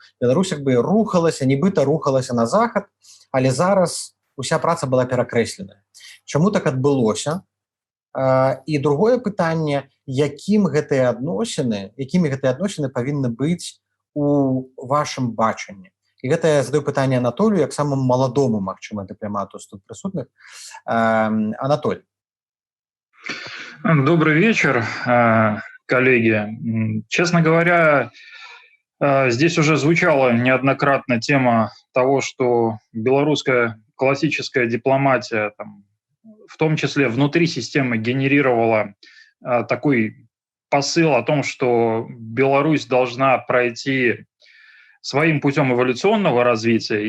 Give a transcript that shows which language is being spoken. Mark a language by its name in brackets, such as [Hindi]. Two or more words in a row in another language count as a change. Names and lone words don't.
[Belarusian] Беларусь як бы рухалася, нібыта рухалася на захад, але зараз уся праца была перакрэсленая. Чаму так адбылося? І другое пытанне, якімі гэтыя адносіны павінны быць у вашым бачанні. І гэта я задаю пытанне Анатолію, як самому маладому, магчыма, дыпламату з тут прысутных. [Russian] Анатолий. Добрый вечер, коллеги. Честно говоря, здесь уже звучала неоднократно тема того, что белорусская классическая дипломатия, в том числе внутри системы, генерировала такой посыл о том, что Беларусь должна пройти своим путем эволюционного развития.